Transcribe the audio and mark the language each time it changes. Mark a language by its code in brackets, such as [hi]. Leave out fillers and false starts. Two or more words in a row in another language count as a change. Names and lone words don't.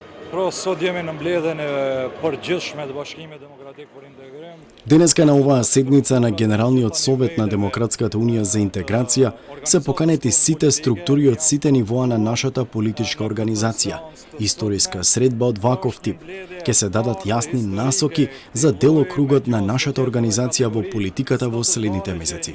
[sq] Sot jemi në mbledhjen e përgjithshme të Bashkimit Demokratik për Integrim. [mk] Денеска на оваа седница на Генералниот совет на Демократската унија за интеграција се поканети сите структури од сите нивоа на нашата политичка организација. Историска средба од ваков тип ќе се дадат јасни насоки за делокругот на нашата организација во политиката во следните месеци.